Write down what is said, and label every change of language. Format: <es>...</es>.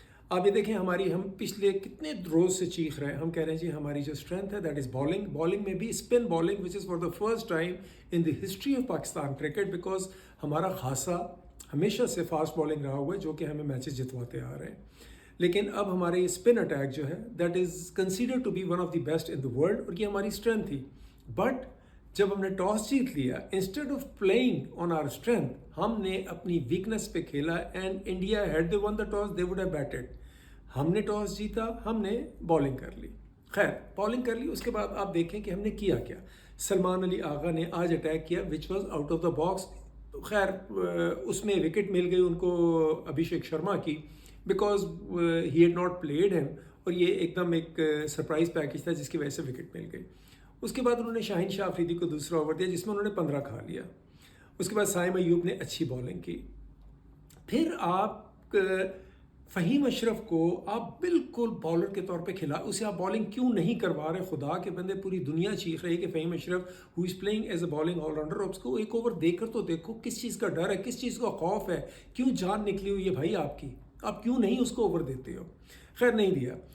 <ur>آپ یہ دیکھیں ہم پچھلے کتنے روز سے چیخ رہے ہیں, ہم کہہ رہے ہیں جی ہماری جو اسٹرینتھ ہے</ur> <en>that is bowling</en> <ur>میں بھی spin bowling which</ur> <en>is for the first time in the history of Pakistan cricket,</en> <ur>because ہمارا خاصا ہمیشہ سے فاسٹ بالنگ رہا ہوا ہے جو کہ ہمیں میچز جتواتے آ رہے ہیں. لیکن اب ہماری اسپن اٹیک جو ہے</ur> <en>that is considered to be one of the best in the world,</en> <ur>اور یہ ہماری اسٹرینتھ تھی. بٹ جب ہم نے ٹاس جیت لیا,</ur> <en>instead of playing on our strength,</en> <ur>ہم نے اپنی ویکنس پہ کھیلا.</ur> <en>And India had they won the toss they would have batted.</en> <ur>ہم نے ٹاس جیتا, ہم نے بالنگ کر لی. خیر بالنگ کر لی, اس کے بعد آپ دیکھیں کہ ہم نے کیا کیا. سلمان علی آغا نے آج اٹیک کیا</ur> <en>Which was out of the box.</en> <ur>خیر اس میں وکٹ مل گئی ان کو ابھیشیک شرما کی,</ur> <en>because he had not played him,</en> <ur>اور یہ ایک دم ایک سرپرائز پیکج تھا جس کی وجہ سے وکٹ مل گئی. اس کے بعد انہوں نے شاہین شاہ آفریدی کو دوسرا اوور دیا جس میں انہوں نے 15 کھا لیا. اس کے بعد سائم ایوب نے اچھی بالنگ کی. پھر آپ فہیم اشرف کو آپ بالکل بالر کے طور پہ کھلا, اسے آپ بالنگ کیوں نہیں کروا رہے؟ خدا کے بندے پوری دنیا چیخ رہی کہ فہیم اشرف</ur> <en>who is playing as a bowling all rounder,</en> <ur>اس کو ایک اوور دے کر تو دیکھو کس چیز کا ڈر ہے, کس چیز کا خوف ہے, کیوں جان نکلی ہوئی ہے بھائی آپ کی, آپ کیوں نہیں اس کو اوور دیتے ہو؟ خیر نہیں دیا.</ur>